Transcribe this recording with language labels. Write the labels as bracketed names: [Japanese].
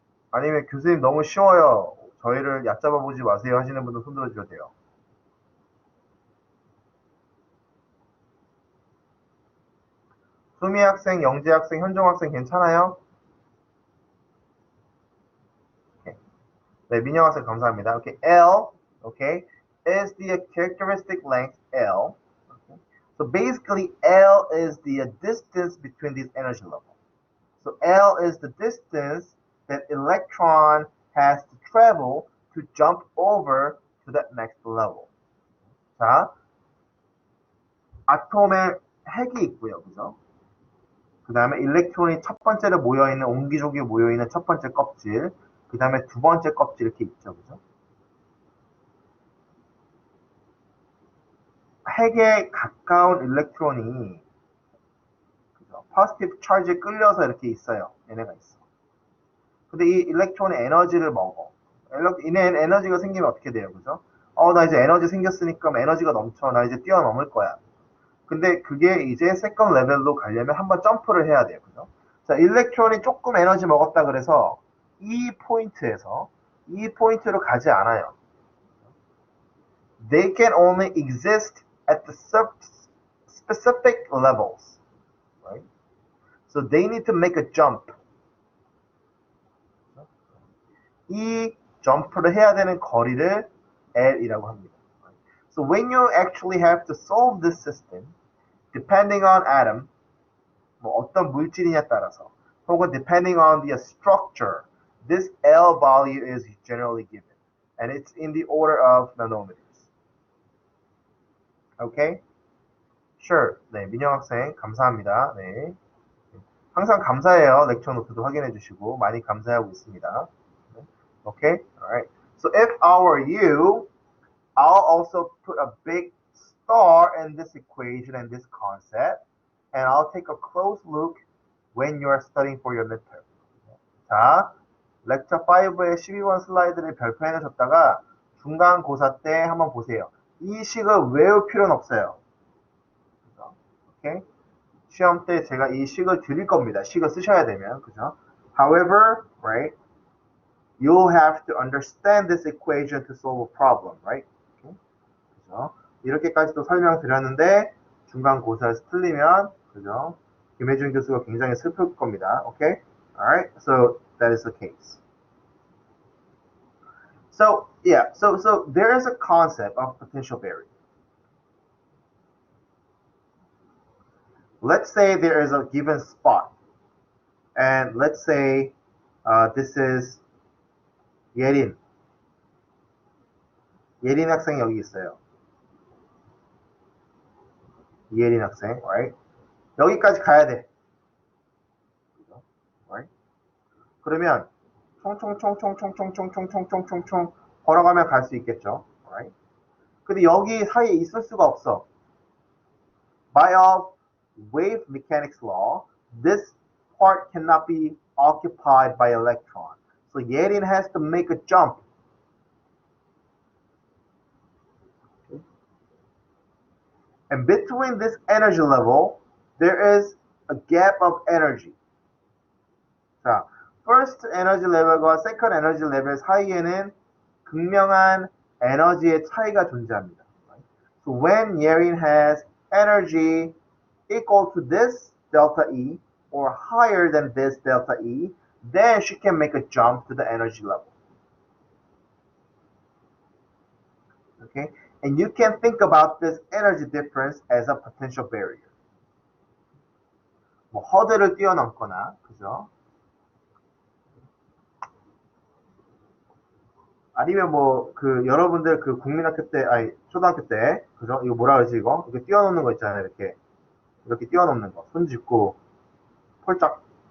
[Korean] 아니면 교수님 너무 쉬워요. 저희를 얕잡아 보지 마세요 하시는 분도 손 들어 주셔도 돼요. 수미 학생, 영재 학생, 현종 학생 괜찮아요? [English] Okay. [Korean] 네, 민영 학생 감사합니다. [English] Okay, L, okay, is the characteristic length L. Okay. So basically, L is the distance between these energy levels. So L is the distance that electron has to travel to jump over to that next level. [Korean] 자, 아톰에 핵이 있고요, 그죠? 그 다음에 일렉트론이 첫 번째로 모여있는, 옹기종기 모여있는 첫 번째 껍질, 그 다음에 두 번째 껍질 이렇게 있죠, 그죠? 핵에 가까운 일렉트론이 그죠? 포지티브 차지에 끌려서 이렇게 있어요. 얘네가 있어. 근데 이 일렉트론이 에너지를 먹어. 이네 에너지가 생기면 어떻게 돼요, 그죠? 나 이제 에너지 생겼으니까 에너지가 넘쳐. 나 이제 뛰어넘을 거야. 근데 그게 이제 세컨 레벨로 가려면 한번 점프를 해야 돼요, 그죠? 자, 일렉트론이 조금 에너지 먹었다 그래서 이 포인트에서 이 포인트로 가지 않아요. [English] They can only exist at the specific levels, right? So they need to make a jump. [Korean] 이 점프를 해야 되는 거리를 L이라고 합니다. [English] So when you actually have to solve this system, depending on atom, [Korean] 뭐 어떤 물질이냐에 따라서, [English] 혹은 depending on the structure, this L value is generally given, and it's in the order of nanometers. Okay? Sure. [Korean] 네, 민영 학생 감사합니다. 네. 항상 감사해요. 렉처 노트도 확인해 주시고 많이 감사하고 있습니다. [English] Okay? Alright. So if I were you, I'll also put a big star in this equation and this concept, and I'll take a close look when you are studying for your midterm. [Korean] 자, 렉처 5의 12번 슬라이드를 별표해 놓으셨다가 중간고사 때 한번 보세요. 이 식을 외울 필요는 없어요. 오케이? 시험 때 제가 이 식을 드릴 겁니다. 식을 쓰셔야 되면, 그죠? [English] However, right, you'll have to understand this equation to solve a problem, right? Okay? [Korean] 그죠? 이렇게까지도 설명드렸는데 중간고사에서 틀리면, 그죠? 김혜준 교수가 굉장히 슬플 겁니다. [English] Okay? Alright, so that is the case. So yeah, so there is a concept of potential barrier. Let's say there is a given spot, and let's say this is 예린. [Korean] 예린 학생 여기 있어요. 예린 학생, [English] right? [Korean] 여기까지 가야 돼. right? 그러면 총총총총총총총총총총총 걸어가면 갈 수 있겠죠. [English] right? [Korean] 근데 여기 사이에 있을 수가 없어. [English] By wave mechanics law, this part cannot be occupied by electron. So Yerin has to make a jump. And between this energy level, there is a gap of energy. [Korean] 자, [English] first energy level [Korean] 과 [English] second energy level [Korean] 사이에는 극명한 에너지의 차이가 존재합니다. [English] So when Yerin has energy equal to this delta E or higher than this delta E, then she can make a jump to the energy level. Okay, and you can think about this energy difference as a potential barrier. [Korean] 뭐 허들을 뛰어넘거나, 그죠? 아니면 뭐 그 여러분들 그 국민학교 때, 아니 초등학교 때, 그죠? 이거 뭐라 그러지 이거? 이렇게 뛰어넘는 거 있잖아요, 이렇게 뛰어넘는 거, 손 짚고 폴짝.